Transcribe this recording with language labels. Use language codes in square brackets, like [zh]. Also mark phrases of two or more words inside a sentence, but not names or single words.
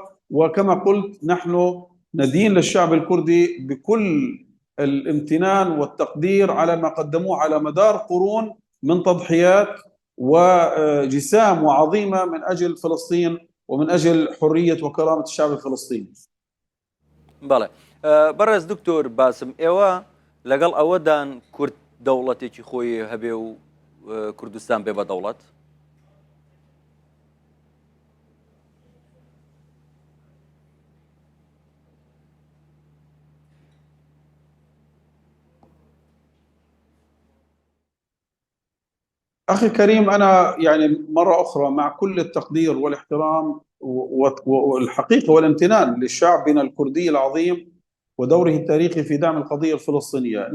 [ar] وكما قلت نحن ندين للشعب الكردي بكل الامتنان والتقدير على ما قدموه على مدار قرون من تضحيات وجسام وعظيمة من أجل فلسطين ومن أجل حرية وكرامة الشعب الفلسطيني. [ckb] بەڵێ بەڕێز دکتۆر باسم ئێوە لەگەڵ ئەوەدان کورد دەوڵەتێکی خۆی هەبێ و کوردستان بێ بە دەوڵەت؟ [ar] أخي الكريم، أنا يعني مرة أخرى مع كل التقدير والاحترام والحقيقة والامتنان لشعبنا الكردي العظيم ودوره التاريخي في دعم القضية الفلسطينية.